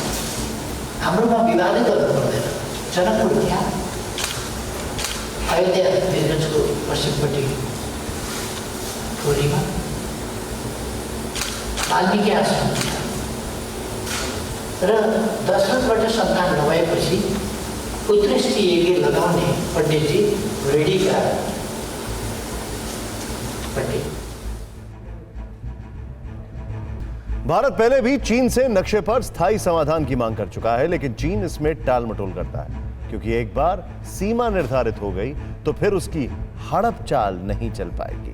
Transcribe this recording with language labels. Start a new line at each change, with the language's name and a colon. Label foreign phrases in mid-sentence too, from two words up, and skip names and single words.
Nepali: हाम्रोमा विवादै गर्नु पर्दैन। जनकपुर त्यहाँ, अयोध्या वीरगञ्जको पश्चिमपट्टि टोलीमा वाल्मीकि आश्रम र दशरथबाट सन्तान नभएपछि पुत्रश्री यज्ञ लगाउने पण्डितजी रेडीका पंडित।
Hindi: भारत पहले भी चीन से नक्शे पर स्थायी समाधान की मांग कर चुका है, लेकिन चीन इसमें टाल मटोल करता है, क्योंकि एक बार सीमा निर्धारित हो गई तो फिर उसकी हड़प चाल नहीं चल पाएगी।